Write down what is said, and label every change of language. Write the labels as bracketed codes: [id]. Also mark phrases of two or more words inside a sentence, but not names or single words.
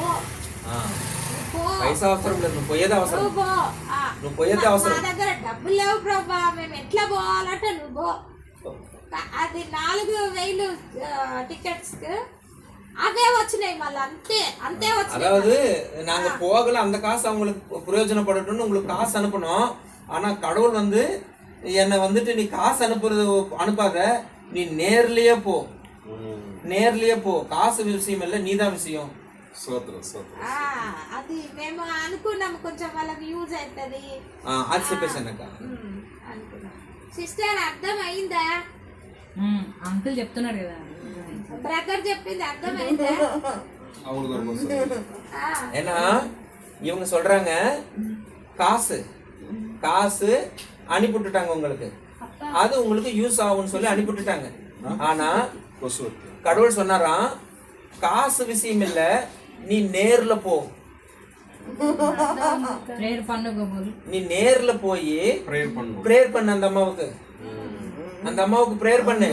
[te] పైసా అవసరం లేదు, నువ్వు పోయేది అవసరం, నువ్వు పోయేది అవసరం. మా దగ్గర డబ్బులు లేవు ప్రభా, మేము ఎట్లా పోవాలంటే నువ్వు అది 4,000 టికెట్స్ అవే వచ్చినాయి மல்ல అంతే వచ్చినాయి. [ta] அதாவது நாங்க போகல, அந்த காசு அவங்களுக்கு பிரயோஜனப்படட்டும்னு உங்களுக்கு காசு அனுப்பணும். ஆனா கடவுள் வந்து என்னை வந்துட்டு நீ காசு அனுப்பாத, நீ நேர்லயே போ, காசு விஷயம் இல்லை, நீதான் விஷயம். [te] అది మేము అనుకున్నాము కొంచెం వాళ్ళకి యూజ్ అవుతుంది అది చెప్పేసి అన్నక్క అనుకున్నాం. సిస్టర్ అర్థమైందా? అంకుల్ చెప్తున్నాడు కదా, బ్రదర్ చెప్పింది అర్థమైందా? [ta] ஏன்னா இவங்க சொல்றாங்க காசு அனுப்பிவிட்டுட்டாங்க உங்களுக்கு, அது உங்களுக்கு யூஸ் ஆகும்னு சொல்லி அனுப்பிவிட்டுட்டாங்க. ஆனா கடவுள் சொன்னாராம், காசு விஷயம் இல்ல, நீ நேர்ல போ, நீ நேர்ல போய் பிரேயர் பண்ணு, அந்த அம்மாவுக்கு பிரேயர் பண்ணு.